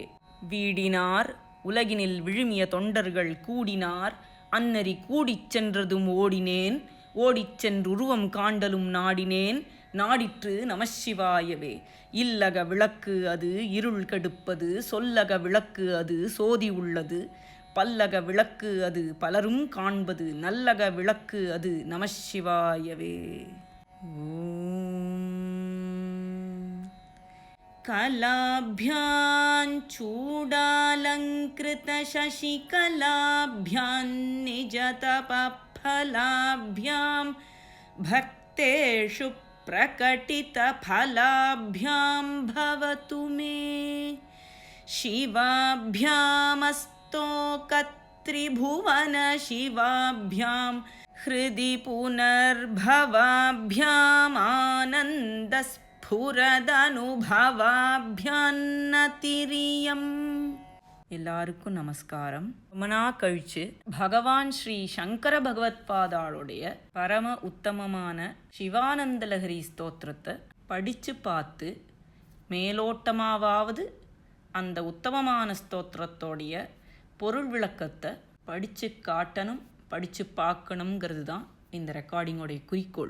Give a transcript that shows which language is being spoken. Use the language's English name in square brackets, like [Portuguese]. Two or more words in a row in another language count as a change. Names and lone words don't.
[Tamil] வீடினார் உலகினில் விழுமிய தொண்டர்கள் கூடினார், அன்னறி கூடிச் சென்றதும் ஓடினேன், ஓடிச் சென்றுருவம் காண்டலும் நாடினேன், நாடிற்று நமசிவாயவே. இல்லக விளக்கு அது இருள் கெடுப்பது, சொல்லக விளக்கு அது சோதி உள்ளது, பல்லக விளக்கு அது பலரும் காண்பது, நல்லக விளக்கு அது நமசிவாயவே. [Sanskrit] कलाभ्यां चूडालङ्कृतशशिकलाभ्यां निजतपफलाभ्यां भक्तेषु प्रकटितफलाभ्यां भवतु मे। शिवाभ्यामस्तोकत्रिभुवनशिवाभ्यां हृदि पुनर्भवाभ्याम् ஆனந்தஸ்புரதனுபவாப்யான்னதிரியம். [Tamil] எல்லாருக்கும் நமஸ்காரம். ரொம்ப நாள் கழிச்சு பகவான் ஸ்ரீ சங்கர பகவத்பாதாளுடைய பரம உத்தமமான சிவானந்தலஹரி ஸ்தோத்திரத்தை படித்து பார்த்து, மேலோட்டமாவது அந்த உத்தமமான ஸ்தோத்திரத்தோடைய பொருள் விளக்கத்தை படித்து காட்டணும், படித்து பார்க்கணுங்கிறது தான் இந்த ரெக்கார்டிங்கோடைய குறிக்கோள்.